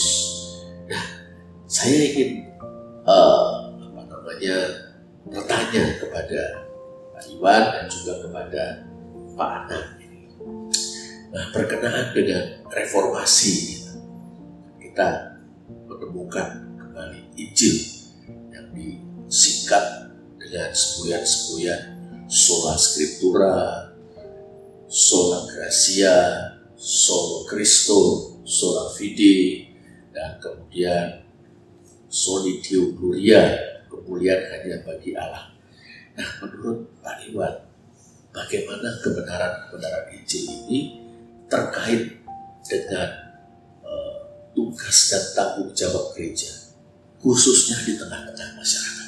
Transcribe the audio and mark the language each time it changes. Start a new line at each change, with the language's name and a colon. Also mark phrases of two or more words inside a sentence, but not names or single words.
Indonesian: Nah, saya ingin bertanya kepada Pak Iwan dan juga kepada Pak Anang. Nah, berkenaan dengan reformasi, kita menemukan kembali Injil yang disingkat dengan semboyan-semboyan
Latin: sola scriptura, sola gratia, solo Christo, sola fide,
Indonesian: dan kemudian
Latin: soli Deo gloria,
Indonesian: kemuliaan hanya bagi Allah. Nah, menurut Pak Iwan, bagaimana kebenaran-kebenaran Injil ini terkait dengan tugas dan tanggung jawab gereja, khususnya di tengah-tengah masyarakat.